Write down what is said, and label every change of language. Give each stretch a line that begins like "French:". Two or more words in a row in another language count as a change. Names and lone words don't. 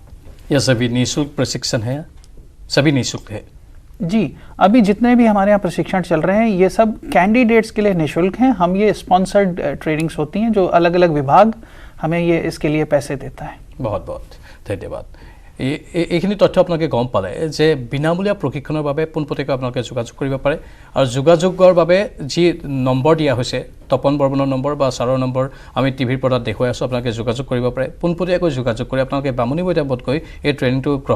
Hindi: यह सभी निःशुल्क प्रशिक्षण है सभी निःशुल्क है जी अभी जितने भी हमारे यहाँ प्रशिक्षण चल रहे हैं ये सब कैंडिडेट्स के लिए निःशुल्क हैं हम ये
English: sponsored trainings
Hindi: होती हैं जो अलग अलग विभाग हमें ये इसके लिए पैसे देता है बहुत बहुत धन्यवाद
Assamese: এইখিনি তথ্য আপোনালোকে গম পালে যে বিনামূলীয়া প্ৰশিক্ষণৰ বাবে পোনপটীয়াকৈ আপোনালোকে যোগাযোগ কৰিব পাৰে আৰু যোগাযোগৰ বাবে যি নম্বৰ দিয়া হৈছে তপন বৰ্মনৰ নম্বৰ বা ছাৰৰ নম্বৰ আমি টিভিৰ পৰ্দাত দেখুৱাই আছোঁ আপোনালোকে যোগাযোগ কৰিব পাৰে পোনপটীয়াকৈ যোগাযোগ কৰি আপোনালোকে বামুণী মৈদামত গৈ এই ট্ৰেইনিংটো গ্ৰহণ